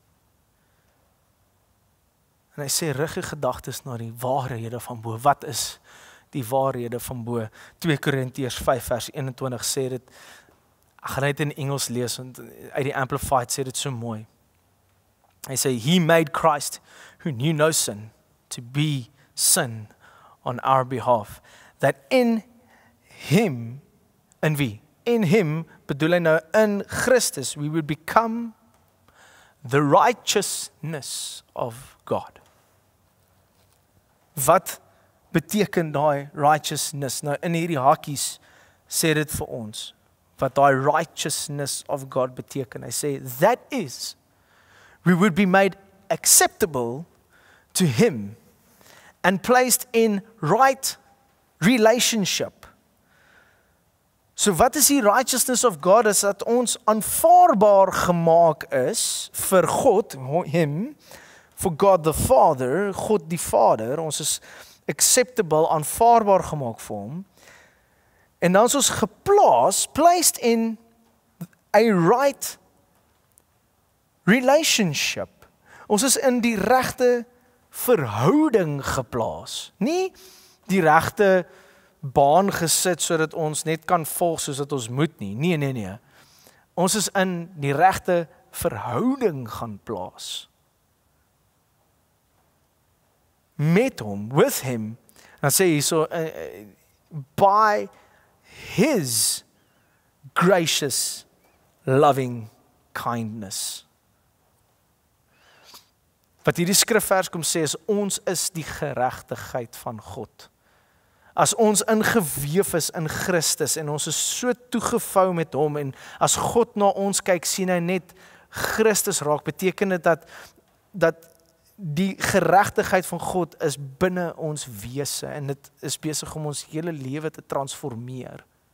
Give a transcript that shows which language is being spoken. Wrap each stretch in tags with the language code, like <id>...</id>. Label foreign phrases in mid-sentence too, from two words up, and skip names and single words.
<af>En hy sê, rig jou gedagtes na die waarhede van bo. Wat is die waarhede van bo? 2 Korintiërs 5 vers 21 sê dit. Ek gaan dit in Engels lees, want uit die Amplified sê dit so mooi. Hy sê,</af> <en>he made Christ, who knew no sin, to be sin on our behalf. That in him,</en> <af>in wie?</af> <en>In him,</en> <af>bedoel hy nou in Christus,</af> <en>we would become the righteousness of God.</en> <af>Wat beteken daai righteousness? Nou in hierdie hakies sê dit vir ons, wat daai</af> <en>righteousness of God</en> <af>beteken. Hy sê,</af> <en>that is, we would be made acceptable to him and placed in right relationship.</en> <af>So wat is die</af> <en>righteousness of God?</en> <af>Is dat ons aanvaarbaar gemaak is vir God, hom,</af> <en>for God the Father,</en> <af>God die Vader, ons is acceptable, aanvaarbaar gemaak vir hom. En dan is ons geplaas,</af> <en>placed in a right relationship.</en> <af>Ons is in die regte verhouding geplaas. Nie die regte baan gesit sodat ons net kan volg soos wat ons moet nie. Nee. Ons is in die regte verhouding gaan plaas. Met hom,</af> <en>with him.</en> <af>Dan sê hy so,</af> <en>by his gracious, loving kindness.</en> <af>Wat hierdie skrifvers kom sê is, ons is die geregtigheid van God. As ons ingeweef is in Christus en ons is so toegevou met hom en as God na ons kyk, sien hy net Christus raak, beteken dit dat die geregtigheid van God is binne ons wese en dit is besig om ons hele lewe te transformeer.</af>